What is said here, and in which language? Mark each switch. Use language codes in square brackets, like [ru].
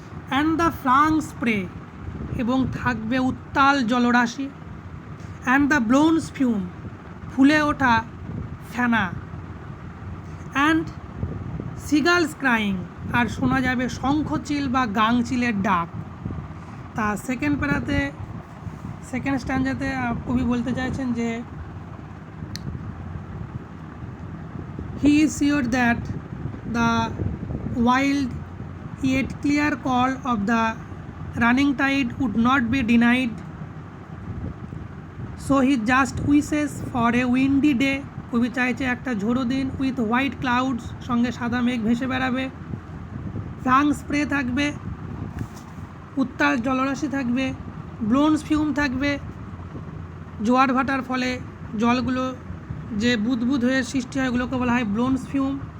[en] and the flung spray, [bn] এবং থাকবে উত্তাল জলরাশি। [en] and the blown fume, [bn] ফুলে ওঠা ফেনা। [en] and seagulls crying, [bn] আর শোনা যাবে শঙ্খচিল বা গাংচিলের ডাক। তা সেকেন্ড প্যারাতে, সেকেন্ড স্ট্যাঞ্জাতে কবি বলতে চাইছেন যে [en] he is sure that the wild yet clear call of the running tide would not be denied, so he just wishes for a windy day, [bn] কবি চাইছে একটা ঝোড়ো দিন। [en] with white clouds, [bn] সঙ্গে সাদা মেঘ ভেসে বেড়াবে। ফ্লাং স্প্রে থাকবে, উত্তাল জলরাশি থাকবে। ব্লোনস ফিউম থাকবে, জোয়ার ভাটার ফলে জলগুলো যে বুদবুদ হয়ে সৃষ্টি হয় ওগুলোকে বলা হয় ব্লোনস ফিউম।